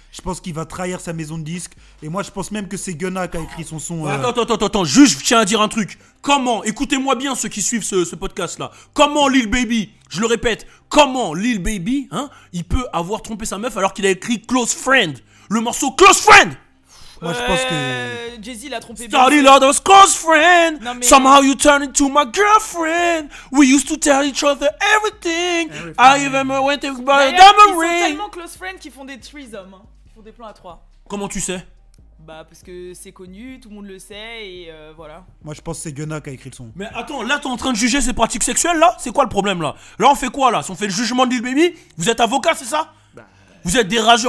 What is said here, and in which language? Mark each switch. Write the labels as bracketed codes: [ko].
[fr] Je pense qu'il va trahir sa maison de disques. Et moi, je pense même que c'est Gunna qui a écrit son son. Attends. Juste, je tiens à dire un truc. Comment, écoutez-moi bien ceux qui suivent ce podcast-là. Comment Lil Baby, je le répète, comment Lil Baby, il peut avoir trompé sa meuf alors qu'il a écrit Close Friend. Le morceau Close Friend. Moi, je pense que... Jay-Z l'a trompé. [en] Started out as close friend. [fr] Mais... [en] Somehow you turned into my girlfriend. We used to tell each other everything. I even went to buy a diamond ring. [fr] Ils sont tellement close friends qu'ils font des threesomes. Ils font des plans à 3. Comment tu sais ? Bah parce que c'est connu, tout le monde le sait et voilà. Moi je pense que c'est Gunna qui a écrit le son. Mais attends, là t'es en train de juger ses pratiques sexuelles là ? C'est quoi le problème là ? Là on fait quoi là ? Si on fait le jugement de Lil Baby, vous êtes avocat c'est ça ? Vous êtes des rageux.